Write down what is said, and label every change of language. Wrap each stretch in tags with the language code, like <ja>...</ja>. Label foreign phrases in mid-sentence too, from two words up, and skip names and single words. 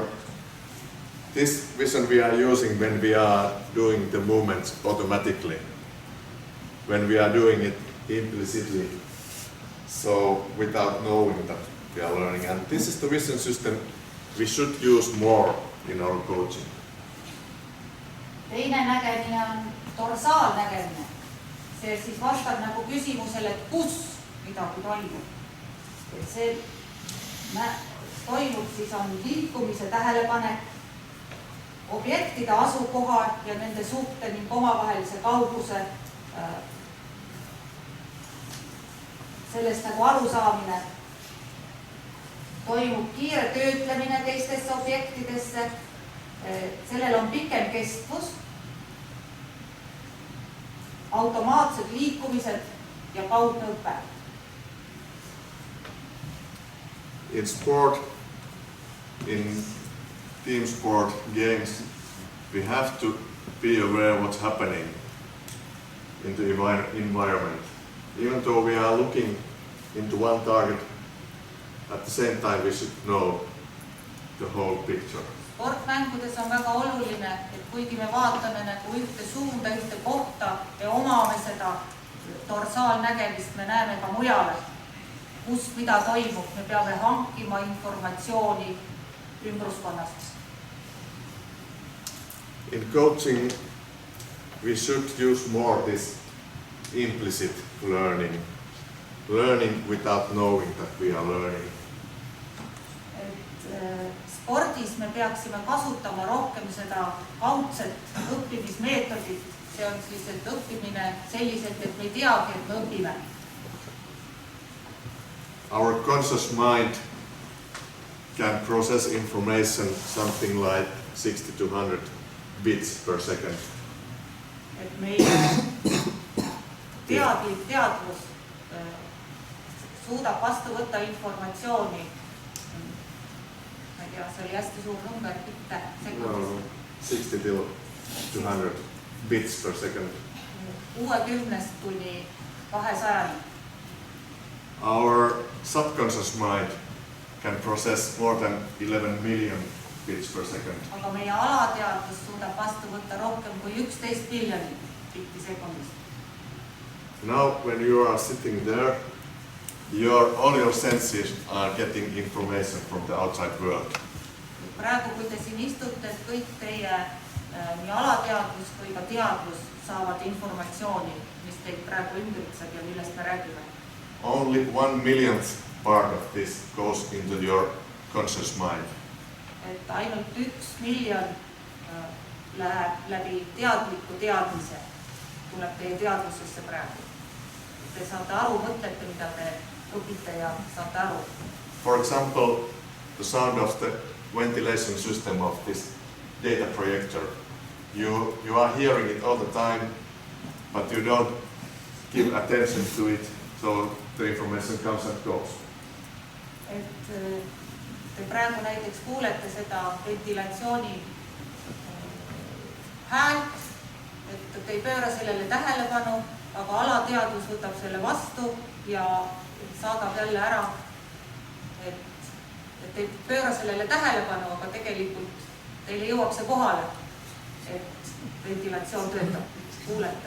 <en>This vision we are using when we are doing the movements automatically, when we are doing it implicitly, so without knowing that we are learning. And this is the vision system we should use more in our coaching.</en> <et>Teine nägemine on dorsaalnägemine. See siis vastab nagu küsimusele, et kus midagi toimub. Et see toimub siis on liikumise tähelepanek, objektide asukoha ja nende suhte ning omavahelise kauguse, sellest nagu arusaamine. Toimub kiire töötlemine teistesse objektidesse, sellel on pikem kestvus. automaatsed liikumised ja kaudne õpe.</et> <en>In sport, in team sport games, we have to be aware what's happening in the environment. Even though we are looking into one target, at the same time we should know the whole picture.</en> <et>Sportmängudes on väga oluline, et kuigi me vaatame nagu ühte suunda, ühte kohta ja omame seda dorsaalnägemist, me näeme ka mujale, kus mida toimub. Me peame hankima informatsiooni ümbruskonnast.</et> <en>In coaching, we should use more this implicit learning without knowing that we are learning.</en> <et>Spordis me peaksime kasutama rohkem seda kaudset õppimismeetodit. See on siis, et õppimine selliselt, et me ei teagi, et me õpime.</et> <en>Our conscious mind can process information something like 60 to 100 bits per second.</en> <et>Et meie teadlik teadvus suudab vastu võtta informatsiooni. Ma ei tea, see oli hästi suur number, bitte sekundis.</et> <en>60 to 200 bits per second.</en> <et>60 kuni 200.</et> <en>Our subconscious mind can process more than 11 million bits per second.</en> <et>Aga meie alateadvus suudab vastu võtta rohkem kui 11 miljonit bitti sekundis.</et> <en>Now when you are sitting there, all your senses are getting information from the outside world.</en> <et>Praegu, kui te siin istute, et kõik teie nii alateadvus kui ka teadvus saavad informatsiooni, mis teid praegu ümbritseb ja millest me räägime.</et> <en>Only 1/1,000,000 part of this goes into your conscious mind.</en> <et>Et ainult 1 miljon läheb läbi teadliku teadmise, tuleb teie teadvusesse praegu. Te saate aru, mõtlete, mida te õpite ja saate aru.</et> <en>For example, the sound of the ventilation system of this data projector. You are hearing it all the time, but you don't give attention to it, so the information comes and goes.</en> <et>Et te praegu näiteks kuulete seda ventilatsiooni häält, et te ei pööra sellele tähelepanu, aga alateadvus võtab selle vastu ja saadab jälle ära, et te ei pööra sellele tähelepanu, aga tegelikult teile jõuab see kohale, et ventilatsioon töötab, kuulete.</et>